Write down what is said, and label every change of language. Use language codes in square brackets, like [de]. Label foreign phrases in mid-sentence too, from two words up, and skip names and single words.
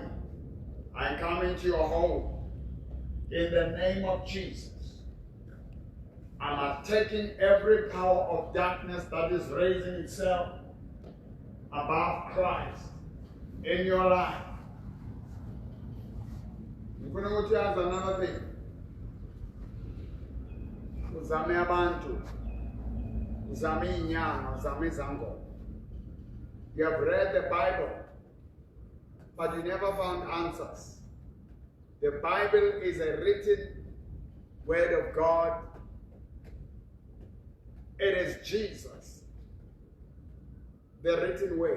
[en] I come into your home. In the name of Jesus. I'm attacking every power of darkness that is raising itself above Christ in your life. I'm going to go to ask another thing. [zu] Uzame abantu. Uzame inyanga. Uzame zango. [en] You have read the Bible, but you never found answers. The Bible is a written word of God. It is Jesus, the written word.